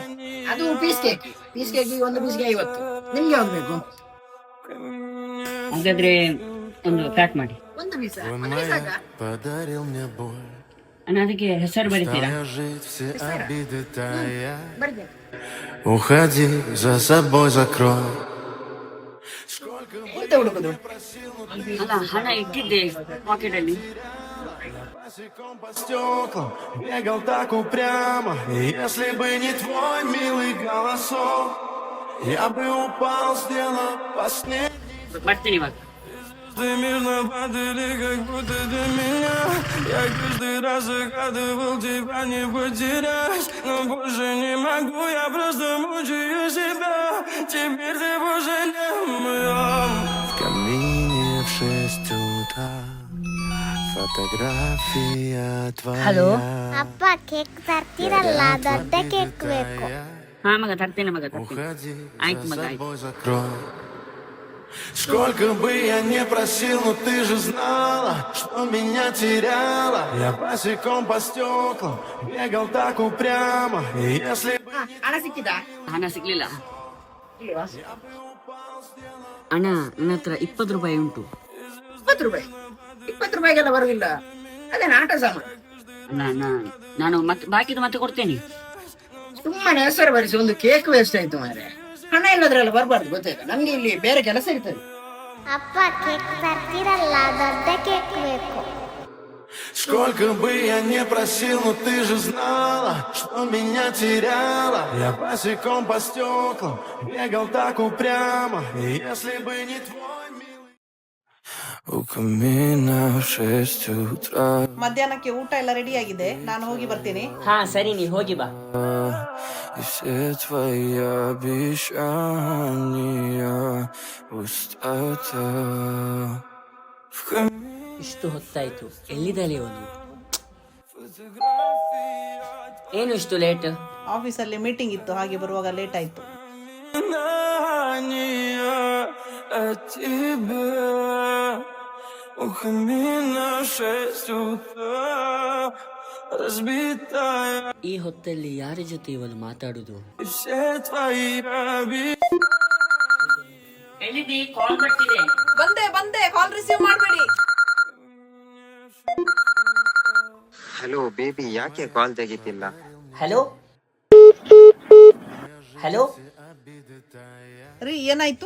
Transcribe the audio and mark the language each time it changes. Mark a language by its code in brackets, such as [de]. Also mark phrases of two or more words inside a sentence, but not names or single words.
[kn] ಅದು [en] piece cake [kn] ಒಂದು ಪೀಸ್ಗೆ 50. ನಿಮ್ಗೆ ಯಾವ್ದು ಬೇಕು? ಹಾಗಾದ್ರೆ ಒಂದು ಪ್ಯಾಕ್ ಮಾಡಿ. ಒಂದು ಪೀಸ್ ಅಣ್ಣ, ಅದಕ್ಕೆ ಹೆಸರು ಬರೀತೀರಾ? ಬರ್ತೇನೆ. [ru] Уходи, за собой закрой. [kn] ಎಂತ ಹುಡುಕುದು? ಅಲ್ಲ, ಹಣ ಇಟ್ಟಿದ್ದೆ ಪಾಕೆಟ್ ಅಲ್ಲಿ. [ru] Босиком по стеклам бегал так упрямо. И если бы не твой милый голосок, я бы упал, сделал последний. [kn] ಬರ್ತೀನಿ ಇವಾಗ. [ru] Ты мирно падали, как будто для меня. Я каждый раз загадывал тебя не потерять, но больше не могу, я просто мучаю себя. Теперь ты больше не моя. В камине в 6 утра фотография твоя. [kn] ಹಲೋ. ಅಪ್ಪ, ಕೇಕ್ ತರ್ತೀರಲ್ಲ, ದೊಡ್ಡ ಕೇಕ್ ಬೇಕು. ಹಾ ಮಗ, ತರ್ತೇನೆ ಮಗ, ತರ್ತೇನೆ. [ru] Уходи, [kn] ಆಯ್ತು [ru] за [kn] ಮಗ, ಆಯ್ತು. [ru] собой закрой. Сколько бы я ни просил, но ты же знала, что меня теряла. Я босиком по стеклам бегал так упрямо. И если бы [kn] ಹಣ ಸಿಕ್ಕಿದಾ? ಹಣ ಸಿಗ್ಲಿಲ್ಲ ಇಲ್ವಾ? ಅಣ್ಣ. ನನ್ನ ಹತ್ರ 20 ರೂಪಾಯಿ ಉಂಟು. 20 ರೂಪಾಯಿ? 20 ರೂಪಾಯಿಗೆಲ್ಲ ಬರುದಿಲ್ಲ. ಅದೇನು ಆಟ ಸಾಮಾನು? ಅಣ್ಣ, ನಾನು ಮತ್ತೆ ಬಾಕಿದು ಮತ್ತೆ ಕೊಡ್ತೇನೆ. ಸುಮ್ಮನೆ ಹೆಸರು ಬರಿಸಿ ಒಂದು [en] cake waste [kn] ಆಯ್ತು ಮಾರೆ. ಹಣ ಇಲ್ಲದ್ರೆಲ್ಲ ಬರಬಾರ್ದು, ಗೊತ್ತಾಯ್ತಾ? ನಮ್ಗೆ ಇಲ್ಲಿ ಬೇರೆ ಕೆಲಸ ಇರ್ತದೆ. ಅಪ್ಪ, ಕೇಕ್ ತರ್ತೀರಲ್ಲ, ದೊಡ್ಡ ಕೇಕ್ ಬೇಕು. [ru] сколько бы я ни просил, но ты же знала, что меня теряла. Я босиком по стеклам бегал так упрямо. И если бы не твой милый. У камина в 6 утра. [kn] ಮಧ್ಯಾಹ್ನಕ್ಕೆ ಊಟ ಎಲ್ಲ ರೆಡಿ ಆಗಿದೆ, ನಾನು ಹೋಗಿ ಬರ್ತೀನಿ. ಹಾ ಸರಿ, ನೀ ಹೋಗಿ ಬಾ. [ru] И все твои обещания пустота. [kn] ಇಷ್ಟು ಹೊತ್ತಾಯ್ತು, ಎಲ್ಲಿದ್ದಾಳೆ ಇವನು? ಏನು ಇಷ್ಟು ಲೇಟ್? ಆಫೀಸಲ್ಲಿ ಮೀಟಿಂಗ್ ಇತ್ತು, ಹಾಗೆ ಬರುವಾಗ ಲೇಟ್ ಆಯ್ತು. [ru] От тебя у камина в 6 утра разбитая. [kn] ಈ ಹೊತ್ತಲ್ಲಿ ಯಾರ ಜೊತೆ ಇವನು ಮಾತಾಡುದು? [ru] И все твои [kn] ಎಲ್ಲಿದ್ದಿ? ಕಾಲ್ ಬರ್ತಿದೆ. ಬಂದೆ, [en] call receive [kn] ಮಾಡಬೇಡಿ. [en] hello baby, [kn] ಯಾಕೆ ಕಾಲ್ ತೆಗಿತಿಲ್ಲ? [en] hello hello. [kn] ರೀ, ಏನಾಯ್ತು?